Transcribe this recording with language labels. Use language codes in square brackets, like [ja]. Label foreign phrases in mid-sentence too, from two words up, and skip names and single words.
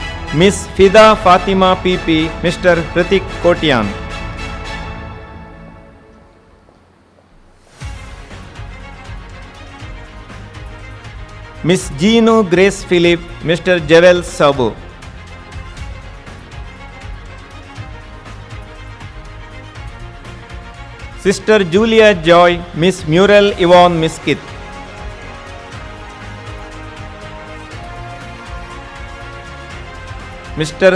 [en] Miss Fida Fatima PP, Mr. Pratik Kotian. Miss Gino Grace Philip, Mr. Javel Sabo. Sister Julia Joy, Miss Muriel Yvonne Miskit. Mr.